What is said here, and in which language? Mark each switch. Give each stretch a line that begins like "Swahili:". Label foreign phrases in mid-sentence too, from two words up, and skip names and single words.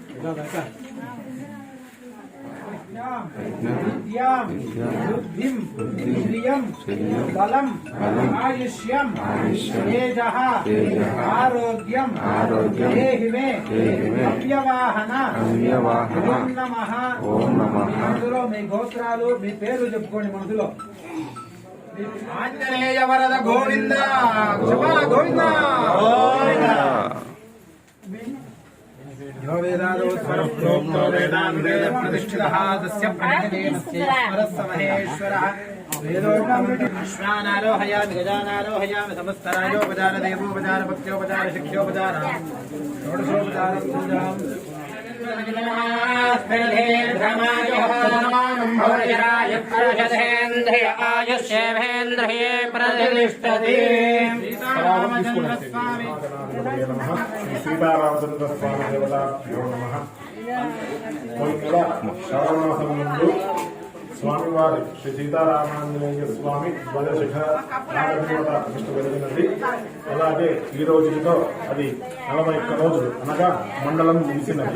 Sanskrit: బుద్ధిం ఇంద్రియం బలం ఆయుష్యం తేజః ఆరోగ్యం దేహి మే అవ్యవాహన ఓం నమః.
Telugu: మనసులో మీ గోత్రాలు మీ పేరు చెప్పుకోండి. మనసులో ఆంజనేయ వరద గోవింద గోవింద.
Sanskrit: यो वेदादोत्तरप्रोक्तो वेदान्ते प्रतिष्ठितः तस्य प्रणयदेवस्येश्वरः वेदोपनिषदानारोहयामि गजानारोहयामि समस्तराजोपचार देवोपचार भक्त्योपचार शिक्षोपचार षोडशोपचार पूजाम् आयुष्येन्द्रिये प्रतिष्ठते रामचन्द्रस्वामी సీతారామచంద్ర స్వామి దేవతాభ్యో నమః.
Telugu: ఇక్కడ శ్రావణమాసం ముందు స్వామివారి శ్రీ సీతారామాంజనేయ స్వామి ధ్వజశిఖ నాగదేవత ప్రతిష్ఠ జరిగినది. అలాగే ఈ రోజుతో అది 41 రోజులు అనగా మండలం ముగిసినది.